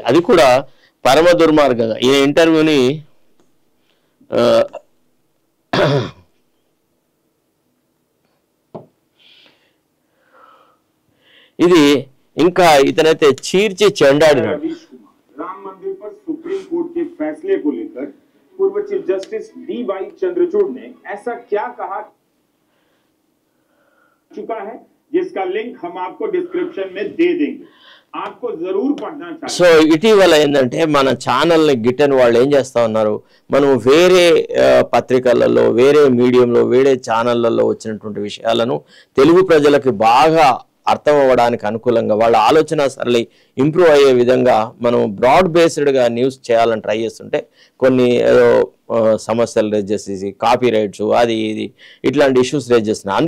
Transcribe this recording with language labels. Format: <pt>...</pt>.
<te>అది కూడా పరమ దుర్మార్గంగా ఈయన ఇంటర్వ్యూని ఇది ఇంకా ఇతనైతే చీర్చి చెండాడినాడు.</te> <hi>राम मंदिर पर सुप्रीम कोर्ट के फैसले को लेकर पूर्व चीफ जस्टिस डी.वाई. चंद्रचूड़ ने ऐसा क्या कहा चुका है, जिसका लिंक हम आपको डिस्क्रिप्शन में दे देंगे, आपको जरूर पढ़ना चाहिए.</hi> <te>సో ఇటీవల ఏంటంటే మన ఛానల్ని గిట్టని వాళ్ళు ఏం చేస్తా ఉన్నారు, మనం వేరే పత్రికలలో, వేరే మీడియంలో, వేరే ఛానళ్లలో వచ్చినటువంటి విషయాలను తెలుగు ప్రజలకు బాగా అర్థం అవ్వడానికి అనుకూలంగా వాళ్ళ ఆలోచన సరళి ఇంప్రూవ్ అయ్యే విధంగా మనం బ్రాడ్ బేస్డ్గా న్యూస్ చేయాలని ట్రై చేస్తుంటే కొన్ని ఏదో సమస్యలు రేజ్ చేసేసి కాపీ రైట్స్ అది ఇది ఇట్లాంటి ఇష్యూస్ రేజ్ చేస్తున్నాయి.</te>